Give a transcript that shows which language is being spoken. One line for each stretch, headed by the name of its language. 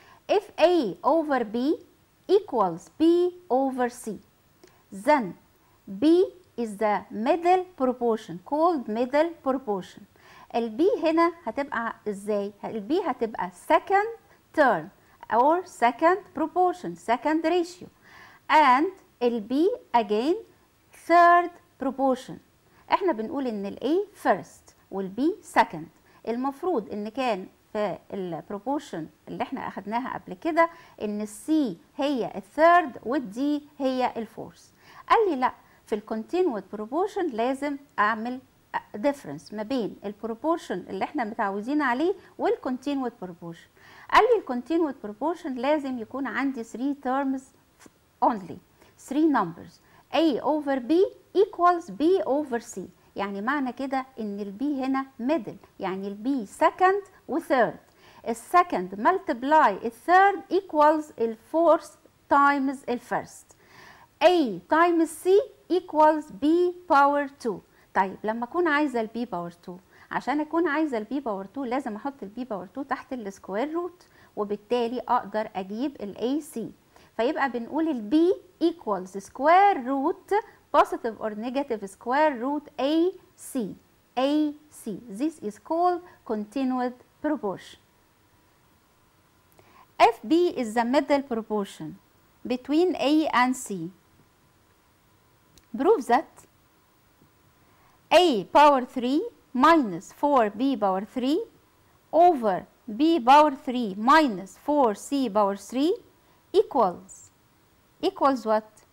English: If A over B equals B over C, then B is the middle proportion called middle proportion.
Arabic: البي هنا هتبقى ازاي؟ البي هتبقى
English: second term or second proportion, second ratio,
Arabic: and البي again third proportion. احنا بنقول ان الA first والبي second. المفروض ان كان في البروبورشن اللي احنا اخدناها قبل كده ان السي هي الثيرد والدي هي الفورث. قال لي لا، في الكونتينوس بروبورشن لازم اعمل ديفرنس ما بين البروبورشن اللي احنا متعودين عليه والكونتينوس بروبورشن. قال لي الكونتينوس بروبورشن لازم يكون عندي
English: 3 terms only, 3 numbers. A over B equals B over C.
Arabic: يعني معنى كده ان البي هنا middle، يعني البي second وثيرد.
English: السكند ملتبلاي الثيرد equals الفورث times الفيرست. A times C equals B power 2.
Arabic: طيب لما اكون عايزه البي باور 2، عشان اكون عايزه البي باور 2 لازم احط البي باور 2 تحت السكوير روت، وبالتالي اقدر اجيب الاي سي. فيبقى بنقول
English: البي equals square root positive or negative square root AC. AC. This is called continuous proportion. If B is the middle proportion between A and C, prove that A power 3 minus 4B power 3 over B power 3 minus 4C power 3 equals what?